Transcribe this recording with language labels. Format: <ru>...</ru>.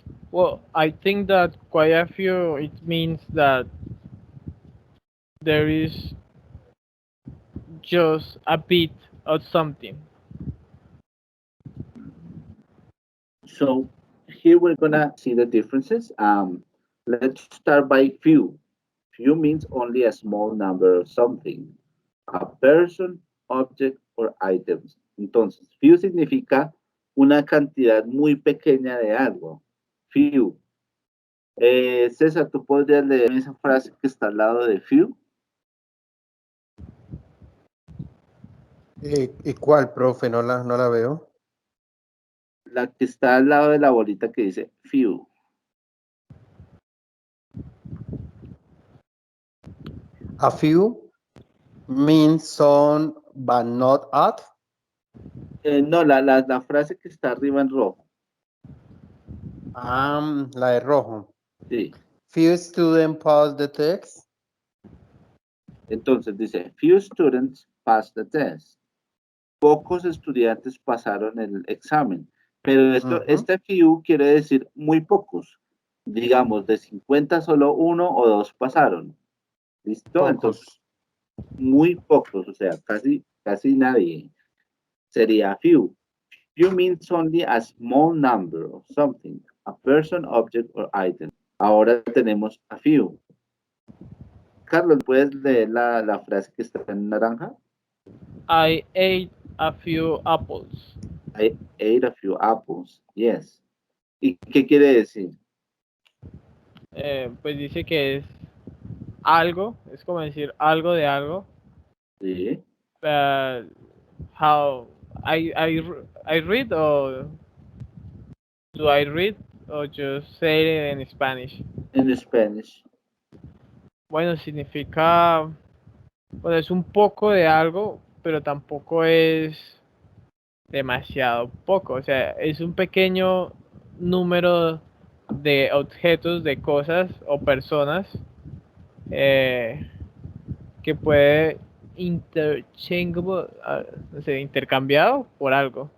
<en>Well, I think that quite a few, it means that there is just a bit of something. So here we're gonna see the differences. Let's start by few. Few means only a small number of something. A person, object, or items.</en> <es>Entonces, few significa una cantidad muy pequeña de algo. Few. César, ¿tú podrías leer esa frase que está al lado de few? ¿Y cuál, profe? No la veo. La que está al lado de la bolita que dice few.</es> <en>A few means some, but not at.</en> <es>No, la frase que está arriba en rojo. La de rojo. Sí.</es> <en>Few students pass the test.</en> <es>Entonces dice,</es> <en>few students passed the test.</en> <es>Pocos estudiantes pasaron el examen. Pero esto, este few quiere decir muy pocos. Digamos, de 50 solo uno o dos pasaron. ¿Listo? Pocos. Entonces, muy pocos, o sea, casi nadie. sería a few.</es> <en>Few means only a small number of something, a person, object, or item.</en> <es>Ahora tenemos a few. Carlos, ¿puedes leer la frase que está en naranja?</es> <en>I ate a few apples. I ate a few apples. Yes.</en> <es>¿Y qué quiere decir? Pues dice que es algo, es como decir algo de algo. Sí.</es> <en>How I read or do I read or just say it in Spanish?</en> <es>En Spanish. Bueno, significa, bueno, es un poco de algo, pero tampoco es demasiado poco. O sea, es un pequeño número de objetos, de cosas o personas que puede interchangeable, no sé, intercambiado por algo.</es>